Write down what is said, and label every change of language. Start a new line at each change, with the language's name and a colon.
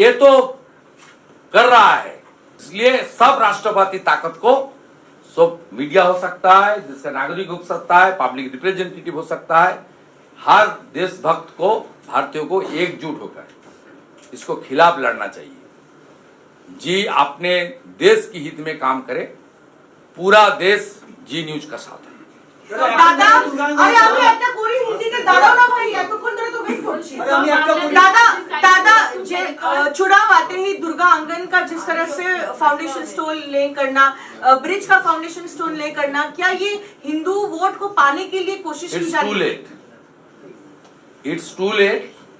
Hindi: ये तो कर रहा है, इसलिए सब राष्ट्रवादी ताकत को, सब मीडिया हो सकता है, जिसका नागरिक हो सकता है, पब्लिक रिप्रेजेंटेटिव हो सकता है, हर देशभक्त को, भारतीयों को एकजुट होकर इसको खिलाफ लड़ना चाहिए। जी अपने देश की हित में काम करे, पूरा देश जी न्यूज का साथ है।
Bangla: দাদা আরে আমি একটা করি হিন্দিতে দাঁড়াও না ভাই, এতক্ষণ ধরে তো ওয়েট করছি।
Hindi: दादा जे चुनाव आते ही दुर्गा आंगन का जिस तरह से फाउंडेशन स्टोन ले करना, ब्रिज का फाउंडेशन स्टोन ले करना, क्या ये हिंदू वोट को पाने के लिए कोशिश की जा रही है?
English: It's too late.